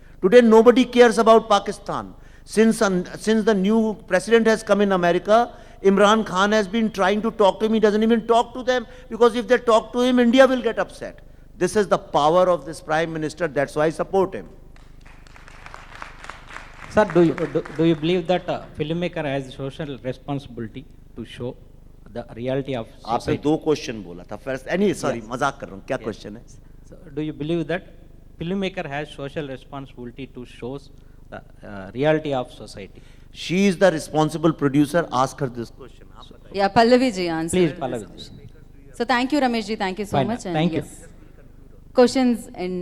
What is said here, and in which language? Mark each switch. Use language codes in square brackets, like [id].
[en] Today, nobody cares about Pakistan. Since the new president has come in America, Imran Khan has been trying to talk to him. He doesn't even talk to them, because if they talk to him, India will get upset. This is the power of this Prime Minister. That's why I support him. Sir, do you believe that a filmmaker has social responsibility to show the reality of [hi] आपने [en] society? [hi] दो question बोला था. [en] First, sorry, [hi] मजाक कर रहा हूँ. क्या question है? [en] So, do you believe that filmmaker has social responsibility to show the reality of society? She is the responsible producer. Ask her this question. [hi] आप बताइए. [en] Yeah, Pallavi ji answer. Please, Pallavi ji. So thank you, Ramesh ji. Thank you so Fine, much. And thank you. yes. Questions and